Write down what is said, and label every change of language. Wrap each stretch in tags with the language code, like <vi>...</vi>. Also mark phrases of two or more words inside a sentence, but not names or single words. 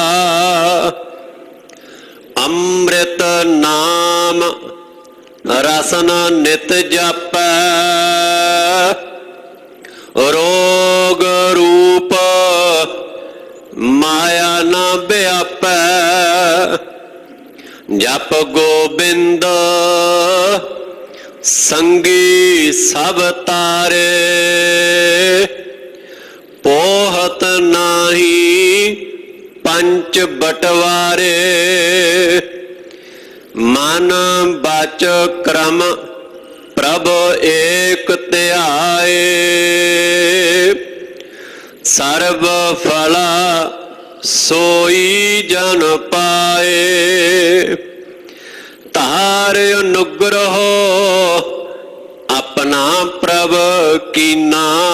<pa>ਅੰਮ੍ਰਿਤ ਨਾਮ ਰਸਨ ਨਿਤ ਜਪੈ, ਰੋਗ ਰੂਪ ਮਾਇਆ ਨ ਵਿਆਪੈ। ਜਪ ਗੋਬਿੰਦ ਸੰਗੀ ਸਭ ਤਾਰੇ, ਪੋਹਤ ਨਾਹੀ ਪੰਚ ਬਟਵਾਰੇ, ਮਨ ਬਚ ਕਰਮ ਪ੍ਰਭ ਏਕ ਧਿਆਏ। ਸਰਬ ਫਲਾ ਸੋਈ ਜਨ ਪਾਏ, ਤਾਰ ਅਨੁਗ੍ਰਹੋ ਆਪਣਾ ਪ੍ਰਭ ਕੀਨਾ।</pa>